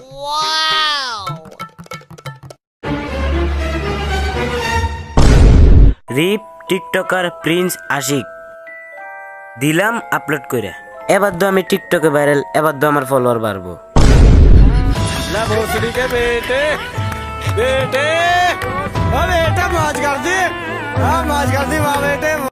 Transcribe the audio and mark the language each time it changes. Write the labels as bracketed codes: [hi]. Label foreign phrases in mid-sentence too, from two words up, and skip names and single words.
[bn] রিপ টিকটকার প্রিন্স আশিক দিলাম আপলোড করে। এবার তো আমি টিকটকে ভাইরাল, এবার তো আমার ফলোয়ার বাড়বো। [hi] बेटे मौज कर दी, मौज कर दी बेटे।